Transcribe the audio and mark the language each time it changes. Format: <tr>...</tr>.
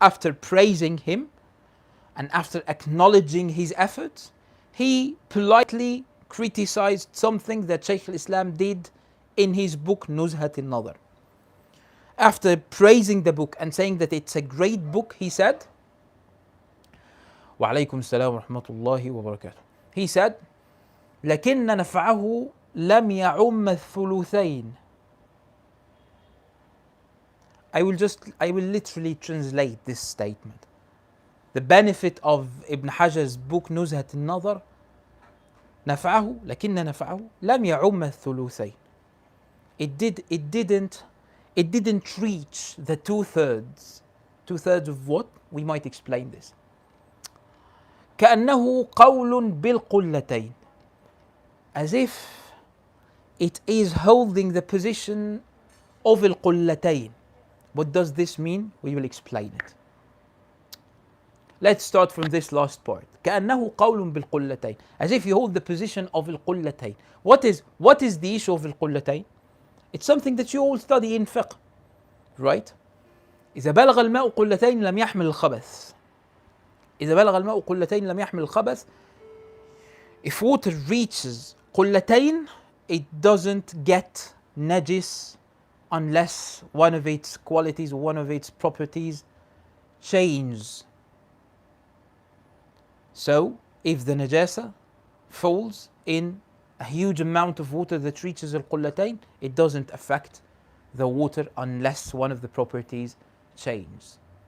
<en>After praising him and after acknowledging his efforts, he politely criticized something that Shaykh al-Islam did in his book Nuzhat al-Nadhr. After praising the book and saying that it's a great book, he said,</en> <ar>wa alaykum salam wa rahmatullahi wa barakatuh.</ar> <en>He said,</en> <ar>لكن نفعه لم يعم الثلثين.</ar> <en>I will literally translate this statement. The benefit of Ibn Hajar's book Nuzhat al-Nadhr,</en> <ar>نفعه لكن نفعه لم يعم الثلثين.</ar> <en>It didn't reach the two-thirds. Two-thirds of what? We might explain this.</en> <ar>كأنه قول بالقلتين.</ar> <en>As if it is holding the position of al-qullatayn. What does this mean? We will explain it. let's start from this last part.</en> <ar>كأنه قول بالقلتين,</ar> <en>as if you hold the position of القلتين. What is the issue of القلتين? It's something that you all study in fiqh, right?</en> <ar>إذا بلغ الماء قلتين لم يحمل الخبث. إذا بلغ الماء قلتين لم يحمل الخبث.</ar> <en>If water reaches قلتين, it doesn't get najis unless one of its qualities or one of its properties changes. So, if the najasa falls in a huge amount of water that reaches al-qullatayn, it doesn't affect the water unless one of the properties changes.</en>